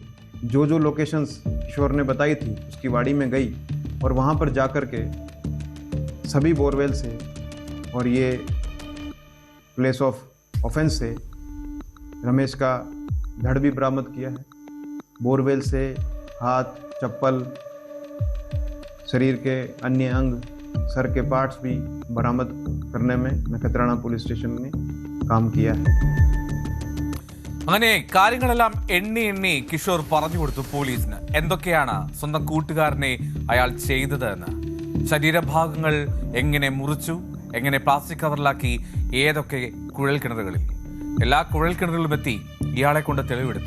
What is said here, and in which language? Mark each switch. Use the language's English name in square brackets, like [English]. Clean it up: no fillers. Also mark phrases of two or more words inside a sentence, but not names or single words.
[Hindi] जो लोकेशंस किशोर ने बताई थी उसकी वाड़ी में गई और वहाँ पर जा कर के सभी बोरवेल से और ये [English] place of offence [Hindi] से रमेश का धड़ भी बरामद किया है। बोरवेल से हाथ, चप्पल, शरीर के अन्य अंग, सर के पार्ट्स भी बरामद करने में नखत्राना [English] police station [Hindi] ने काम किया है। [Malayalam] അങ്ങനെ കാര്യങ്ങളെല്ലാം എണ്ണി കിഷോർ പറഞ്ഞു കൊടുത്തു പോലീസിന് എന്തൊക്കെയാണ് സ്വന്തം കൂട്ടുകാരനെ അയാൾ ചെയ്തത് എന്ന്. ശരീരഭാഗങ്ങൾ എങ്ങനെ മുറിച്ചു, എങ്ങനെ പ്ലാസ്റ്റിക് കവറിലാക്കി, ഏതൊക്കെ കുഴൽ കിണറുകളിൽ, എല്ലാ കുഴൽ കിണറുകളിലും എത്തി ഇയാളെ കൊണ്ട് തെളിവെടുത്തു.